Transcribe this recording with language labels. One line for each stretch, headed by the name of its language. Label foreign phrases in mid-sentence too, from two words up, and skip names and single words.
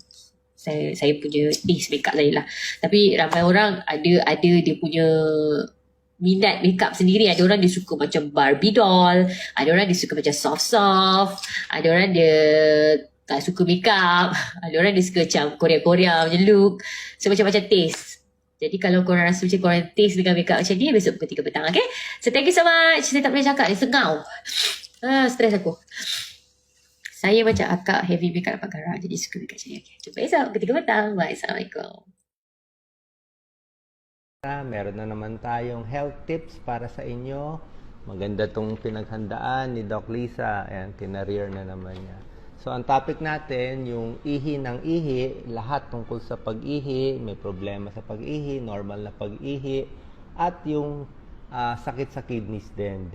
Malay: Saya punya
English: taste makeup
Malay: saya lah. Tapi ramai orang ada dia punya minat makeup sendiri. Ada orang dia suka macam Barbie doll. Ada orang dia suka macam soft-soft. Ada orang dia tak suka makeup. Ada orang dia suka macam Korea macam look. So macam-macam taste. Jadi kalau korang rasa macam korang taste dengan makeup macam ni, besok pukul 3 petang. Okay. So
English: thank you so much.
Malay: Saya tak boleh cakap. Dia sengau. Stres aku. Saya macam akak
English: heavy makeup
Malay: dapat garang. Jadi suka makeup macam ni. Okay. Jumpa esok pukul 3 petang. Bye. Assalamualaikum.
Filipino: Meron na naman tayong
English: health tips
Filipino: para sa inyo. Maganda tong pinaghandaan ni Doc Lisa. Ayan, tinareer na naman niya. So, ang topic natin, yung ihi ng ihi, lahat tungkol sa pag-ihi, may problema sa pag-ihi, normal na pag-ihi, at yung sakit sa kidneys din.